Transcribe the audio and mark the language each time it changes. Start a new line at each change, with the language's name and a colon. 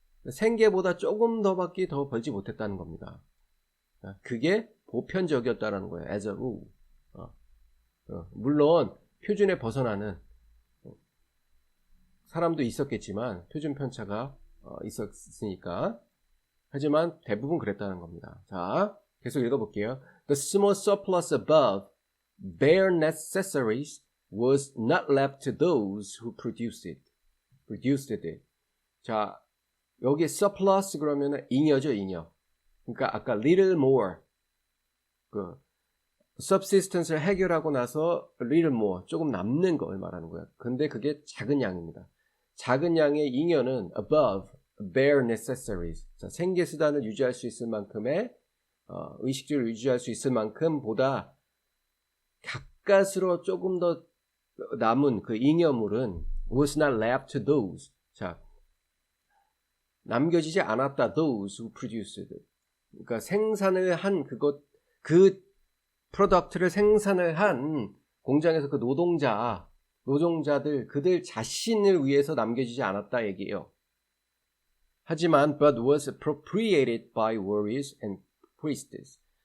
Korean: 생계보다 조금 더밖에 더 벌지 못했다는 겁니다. 그게 보편적이었다는 거예요.
English: as a rule.
Korean: 물론 표준에 벗어나는 사람도 있었겠지만 표준 편차가 있었으니까. 하지만 대부분 그랬다는 겁니다. 자, 계속 읽어볼게요.
English: The small surplus above bare necessaries was not left to those who produced it.
Korean: 자, 여기 surplus 그러면은 잉여죠, 잉여. 그러니까 아까
English: little more,
Korean: subsistence를 해결하고 나서 little more, 조금 남는 걸 말하는 거야. 근데 그게 작은 양입니다. 작은 양의 잉여는
English: above bare necessaries.
Korean: 자, 생계수단을 유지할 수 있을 만큼의 의식주를 유지할 수 있을 만큼보다 가까스로 조금 더 남은 그 잉여물은
English: was not left to those.
Korean: 자, 남겨지지 않았다.
English: those who produced it.
Korean: 그러니까 생산을 한 그 프로덕트를 생산을 한 공장에서 그 노동자들 그들 자신을 위해서 남겨지지 않았다 얘기예요. 하지만
English: but was appropriated by warriors and priests.